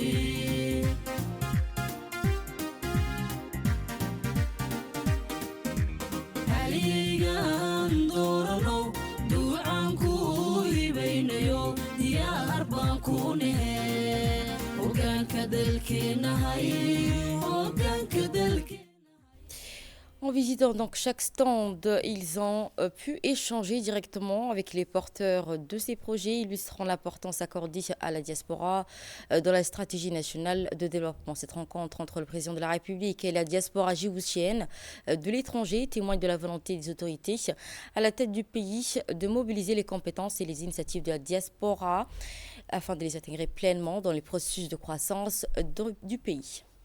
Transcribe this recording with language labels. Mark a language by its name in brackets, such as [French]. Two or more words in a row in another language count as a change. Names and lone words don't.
[Somali] haligan dooranow duucaan ku hibaynayo diyaar baan ku nahay hoggaanka dalkeenahay hoggaanka dalkeenahay. [French] En visitant donc chaque stand, ils ont pu échanger directement avec les porteurs de ces projets, illustrant l'importance accordée à la diaspora dans la stratégie nationale de développement. Cette rencontre entre le président de la République et la diaspora djiboutienne de l'étranger témoigne de la volonté des autorités à la tête du pays de mobiliser les compétences et les initiatives de la diaspora afin de les intégrer pleinement dans les processus de croissance du pays.